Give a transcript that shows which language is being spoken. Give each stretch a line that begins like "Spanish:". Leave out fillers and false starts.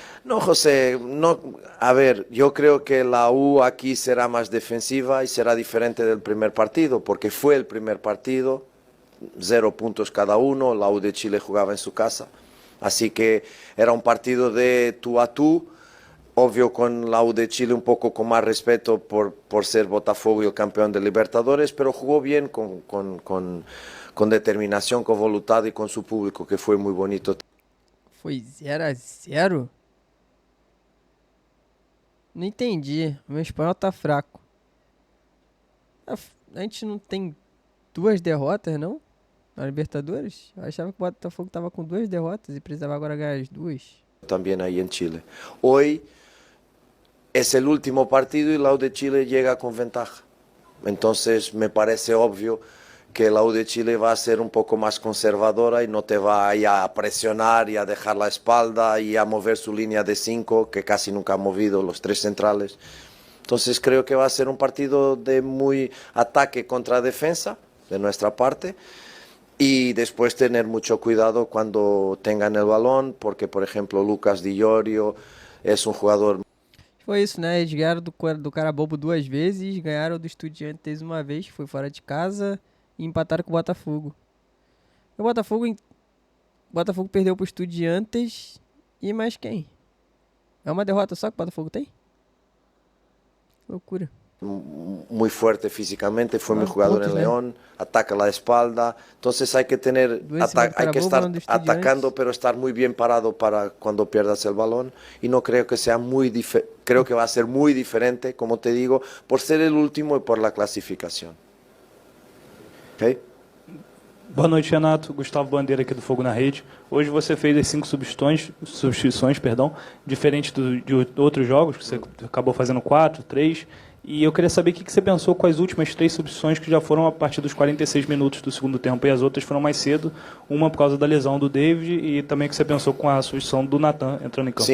Spanish: No, José, no. A ver, yo creo que la U aquí será más defensiva y será diferente del primer partido, porque fue el primer partido, 0 puntos cada uno, la U de Chile jugaba en su casa, así que era un partido de tú a tú, obvio con la U de Chile un poco con más respeto por ser Botafogo y el campeón de Libertadores, pero jugó bien con determinación, con voluntad y con su público, que fue muy bonito.
Portuguese: Foi 0-0? Não entendi. O meu espanhol tá fraco. A gente não tem 2 derrotas, não? Na Libertadores? Eu achava que o Botafogo estava com 2 derrotas e precisava agora ganhar as 2.
Spanish: También ahí en Chile. Hoy es el último partido y la U de Chile llega con ventaja. Entonces me parece obvio que la U de Chile va a ser un poco más conservadora y no te va a, ir a presionar y a dejar la espalda y a mover su línea de 5, que casi nunca ha movido los 3 centrales. Entonces creo que va a ser un partido de muy ataque contra defensa de nuestra parte y después tener mucho cuidado cuando tengan el balón, porque por ejemplo Lucas Di Llorio es un jugador...
Portuguese: Foi isso, né? Eles ganharam do Carabobo 2 vezes, ganharam do Estudiantes uma vez, que foi fora de casa, e empataram com o Botafogo. O Botafogo perdeu pro Estudiantes e mais quem? É uma derrota só que o Botafogo tem? Loucura.
Spanish: Muy fuerte físicamente, fue mi jugador en León, ataca la espalda, entonces hay que hay que estar atacando pero estar muy bien parado para cuando pierdas el balón y no creo que sea creo que va a ser muy diferente, como te digo, por ser el último y por la clasificación. ¿Okay?
Portuguese: Boa noite, Renato. Gustavo Bandeira aqui do Fogo na Rede. Hoje você fez as 5 substituições, diferente de outros jogos, que você acabou fazendo 4, 3. E eu queria saber o que você pensou com as últimas 3 substituições que já foram a partir dos 46 minutos do segundo tempo e as outras foram mais cedo, uma por causa da lesão do David e também o que você pensou com a substituição do Nathan entrando em campo.